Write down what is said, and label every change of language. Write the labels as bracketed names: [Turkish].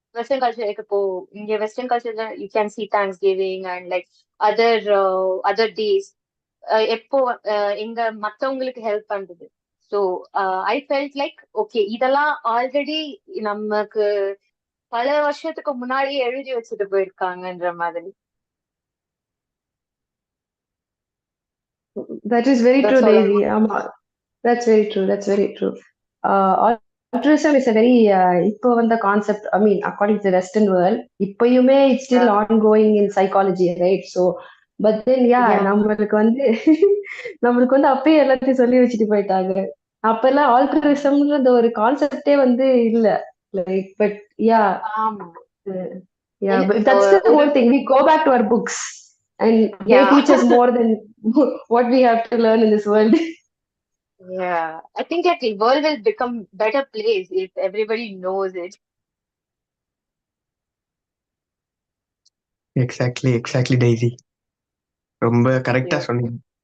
[English] western culture இப்போ இங்க western கல்ச்சர்ல you can see Thanksgiving and like other days [Tamil] எப்போ எங்க மத்தவங்களுக்கு ஹெல்ப் பண்றது. [English] so I felt like okay [Tamil] இதெல்லாம் ஆல்ரெடி நமக்கு பல வருஷத்துக்கு முன்னாடியே எழுதி வச்சுட்டு போயிருக்காங்கன்ற மாதிரி. [English] That is very true, Daisy. That's very true. altruism is a very [Tamil] இப்போ வந்த [English] Concept. I mean according to western world இப்பயுமே it's still ongoing in psychology, right? [Tamil] So but then நம்மளுக்கு வந்து நம்மளுக்கு வந்து அப்பயே எல்லாத்தையும் சொல்லி வச்சுட்டு போயிட்டாங்க. அப்பெல்லாம் ஆல்ட்ரிசம்ன்றது ஒரு கான்செப்டே வந்து இல்ல. [English] like but [Tamil] ஆமா [English] that's the whole thing. We go back to our books and they teach us more than what we have to learn in this world. I think that the world will become better place if everybody knows it. [Tamil] Exactly daisy, ரொம்ப கரெக்டா சொன்னீங்க.